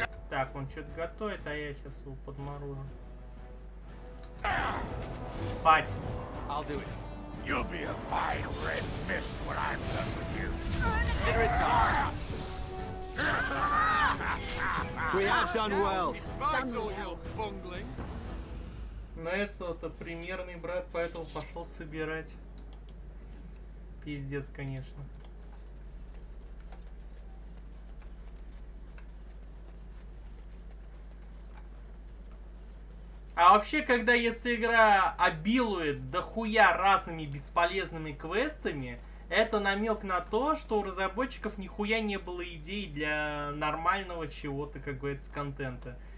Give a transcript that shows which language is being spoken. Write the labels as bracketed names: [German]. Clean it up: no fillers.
[Russian] Так, он что-то готовит, а я сейчас его подморожу. Спать. [English] I'll do it. You'll be a fine red mist when I'm done with you. Consider it done. We have done well. Despite all your bungling. [Russian] Но это примерный брат, поэтому пошел собирать. Пиздец, конечно. А вообще, когда если игра обилует дохуя разными бесполезными квестами, это намек на то, что у разработчиков нихуя не было идей для нормального чего-то, как говорится, контента.